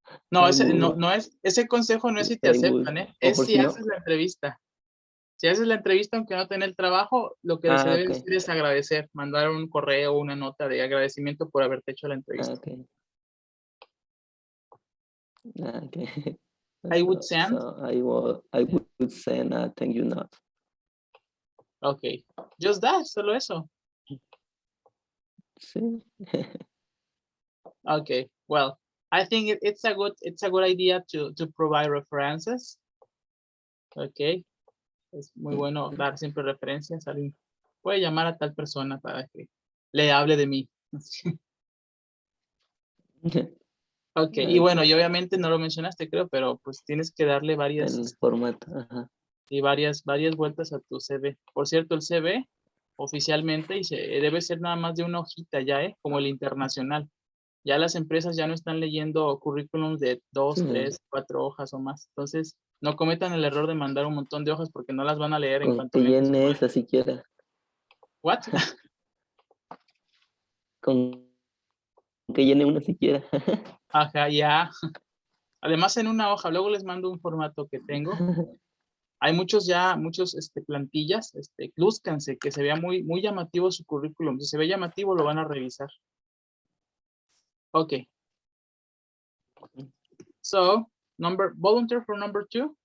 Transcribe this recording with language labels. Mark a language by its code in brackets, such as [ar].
[es] No, ese consejo no es si te aceptan, es si haces la entrevista. Si haces la entrevista, aunque no tengas el trabajo, lo que se debe hacer es agradecer, mandar un correo o una nota de agradecimiento por haberte hecho la entrevista. [en] Okay. I would send. So I would send a thank you note. Okay. Just that, [es] solo eso. Sí. [en] Okay. Well, I think it's a good idea to provide references. Okay. [es] Es muy bueno dar siempre referencias. Alguien puede llamar a tal persona para que le hable de mí. Ok, y bueno, y obviamente no lo mencionaste, creo, pero pues tienes que darle varias... El formato, y varias vueltas a tu CV. Por cierto, el CV oficialmente debe ser nada más de una hojita ya, como el internacional. Ya las empresas ya no están leyendo currículums de 2, 3, 4 hojas o más. Entonces, no cometan el error de mandar un montón de hojas porque no las van a leer en cuanto que llene esa siquiera. [en] ¿What? [es] Con que llene una siquiera. Ajá, ya. Además, en una hoja, luego les mando un formato que tengo. Hay muchos plantillas, lúzcanse, que se vea muy, muy llamativo su currículum. Si se ve llamativo, lo van a revisar. [en] Ok. So, volunteer for number 2.